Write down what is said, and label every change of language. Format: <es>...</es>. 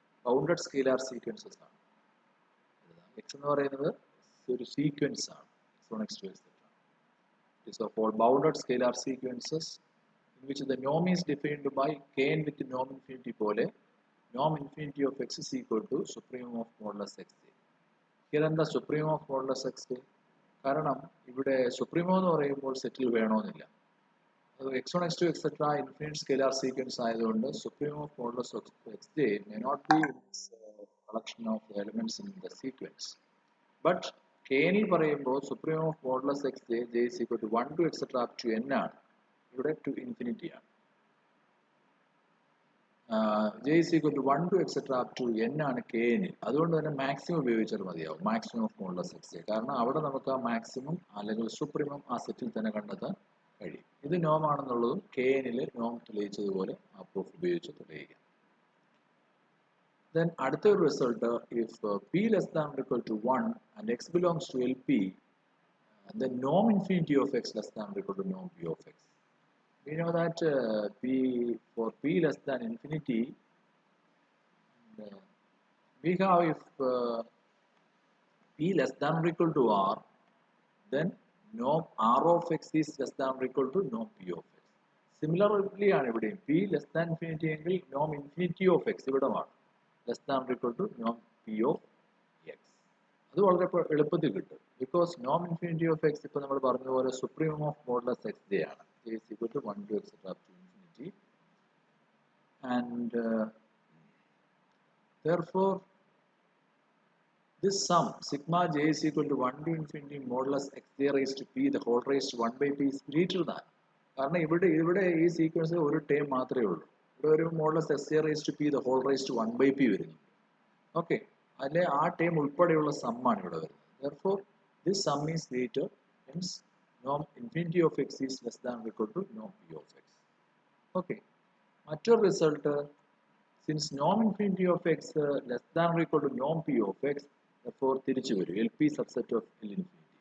<en>Bounded scalar sequences</en> <ml>ആണ്. X എന്ന് പറയുന്നത് ഒരു സീക്വൻസ് ആണ്. x1 x2 etc.</ml> <en>It is of all bounded scalar sequences in which the norm is defined by kn with norm infinity പോലെ norm infinity of x is equal to supremum of modulus xj. Here എന്താ supremum of modulus xj?</en> <ml>കാരണം ഇവിടെ സുപ്രീമോ എന്ന് പറയുമ്പോൾ സെറ്റിൽ വേണമെന്നില്ല.</ml> <en>x1 x2 etc. Infinite scalar sequence ആയതുകൊണ്ട് supremum of modulus xj may not be collection of elements in the sequence. But kn</en> <ml>ൽ പറയുമ്പോൾ</ml> <en>Supremum of modulus xj j is equal to 1 to etc. up to n ആണ്.</en> <ml>ഇവിടെ</ml> <en>to infinity</en> <ml>ആണ്.</ml> <en>j is equal to 1 to etc. up to n ആണ് kn.</en> <ml>അതുകൊണ്ട് തന്നെ maximum ഉപയോഗിച്ചാൽ മതിയാവും. Maximum of modulus xj. കാരണം അവിടെ നമുക്ക് ആ മാക്സിമം അല്ലെങ്കിൽ സുപ്രീമം ആ സെറ്റിൽ തന്നെ കണ്ടെത്താൻ കഴിയും. ഇത് നോം ആണെന്നുള്ളതും kn ൽ നോം തെളിയിച്ചതുപോലെ ആ പ്രൂഫ് ഉപയോഗിച്ച് തെളിയിക്കാം.</ml> <en>Then</en> <ml>അടുത്ത ഒരു result</ml> <en>if p less than or equal to 1 and x belongs to LP, then norm infinity of x less than or equal to norm p of x. We know that for p less than infinity, we have if p less than or equal to r, then norm r of x is less than or equal to norm p of x. Similarly ആണ് ഇവിടെയും p less than infinity എങ്കിൽ norm infinity of x ഇവിടമാണ് less than or equal to norm p of x.</en> <ml>അത് വളരെ എളുപ്പത്തിൽ കിട്ടും.</ml> <en>Because norm infinity of x</en> <ml>ഇപ്പോൾ നമ്മൾ പറഞ്ഞതുപോലെ</ml> <en>supremum of modulus xj ആണ്. J is equal to 1 to etc. up to infinity. And therefore, this sum sigma j is equal to 1 to infinity modulus xj raised to p the whole raised to 1 by p is greater than.</en> <ml>കാരണം ഇവിടെ ഈ സീക്വൻസിൽ ഒരു term മാത്രമേ ഉള്ളൂ. ഇവിടെ ഒരു</ml> <en>Modulus xj raised to p the whole raised to 1 by p വരുന്നു.</en> <ml>Okay, അതിലെ ആ ടേം ഉൾപ്പെടെയുള്ള സമ്മാണ് ഇവിടെ വരുന്നത്.</ml> <en>Therefore, this sum is greater, hence norm infinity of x is less than or equal to norm p of x. Okay,</en> <ml>മറ്റൊരു result</ml> <en>since norm infinity of x less than or equal to norm p of x, therefore</en> <ml>തിരിച്ചു വരും</ml> <en>LP subset of L infinity.</en>